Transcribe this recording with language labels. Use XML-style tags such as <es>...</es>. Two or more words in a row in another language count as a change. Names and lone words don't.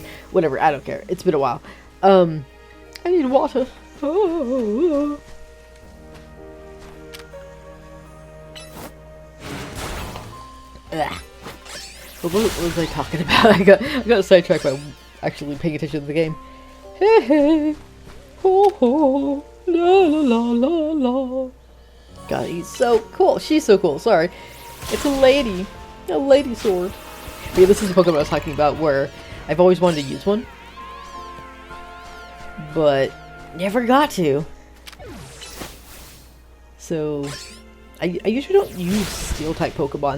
<en>Whatever, I don't care. It's been a while. I need water. Oh. But what was I talking about? I got sidetracked by actually paying attention to the game. Hey, hey. Ho, ho. La, la, la, la, la. God, he's so cool. She's so cool. Sorry. It's a lady. A lady sword. Yeah, this is the Pokemon I was talking about where I've always wanted to use one, but never got to. So, I usually don't use Steel-type Pokemon.</en>